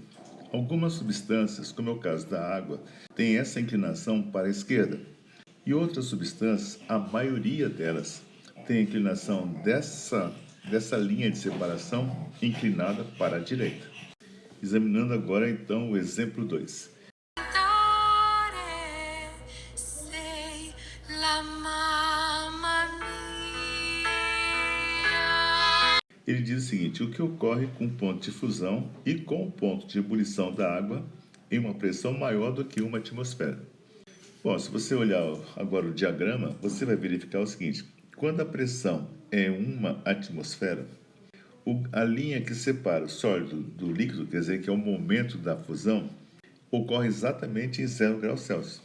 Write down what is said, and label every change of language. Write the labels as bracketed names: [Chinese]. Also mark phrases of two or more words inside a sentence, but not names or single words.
[Portuguese] Algumas substâncias, como é o caso da água, têm essa inclinação para a esquerda. E outras substâncias, a maioria delas, tem a inclinação dessa linha de separação inclinada para a direita. Examinando agora, então, o exemplo 2. [Italian] Sei la mamma mia. [Portuguese] Ele diz o seguinte: o que ocorre com o ponto de fusão e com o ponto de ebulição da água em uma pressão maior do que uma atmosfera? Bom, se você olhar agora o diagrama, você vai verificar o seguinte: quando a pressão é uma atmosfera, a linha que separa o sólido do líquido, quer dizer que é o momento da fusão, ocorre exatamente em 0 graus Celsius.